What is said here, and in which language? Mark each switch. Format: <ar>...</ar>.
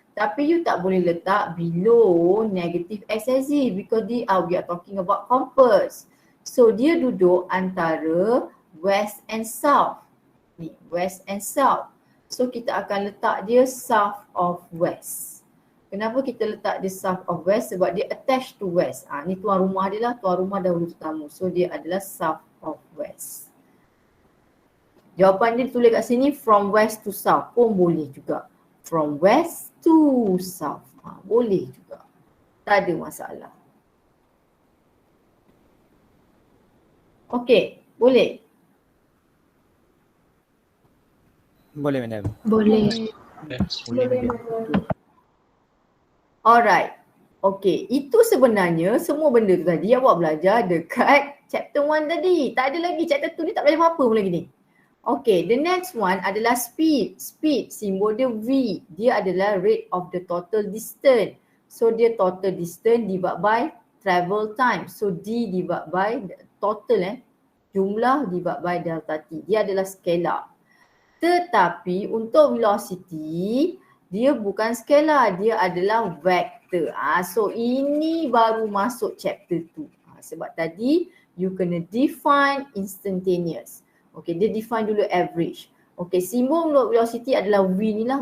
<ms>Tapi you tak boleh letak</ms> <en>below negative X axis because we are talking about compass.</en> <ms>So dia duduk antara west and south. Ni, west and south. So kita akan letak dia south of west. Kenapa kita letak dia south of west? Sebab dia attached to west. Ni tuan rumah dia lah, tuan rumah dahulu tetamu. So dia adalah south of west. Jawapan dia tulis kat sini from west to south pun boleh juga. From west to south. Boleh juga. Tak ada masalah. Okey, boleh? Boleh, madam. Boleh. Boleh, madam.</ms> <en>Alright.</en> <ms>Okay, itu sebenarnya semua benda tu tadi awak belajar dekat chapter 1 tadi. Tak ada lagi, chapter 2 ni tak belajar apa-apa pun lagi ni. Okay,</ms> <en>the next one</en> <ms>adalah speed. Speed, simbol dia V. Dia adalah</ms> <en>rate of the total distance. So dia total distance divided by travel time. So D divided by total jumlah divided by delta T.</en> <ms>Dia adalah scalar. Tetapi untuk velocity, dia bukan scalar, dia adalah vector. So ini baru masuk chapter 2. Sebab tadi you kena</ms> <en>define instantaneous.</en> <ms>Okay, dia define dulu average. Okay, simbol untuk velocity adalah V ni lah.</ms>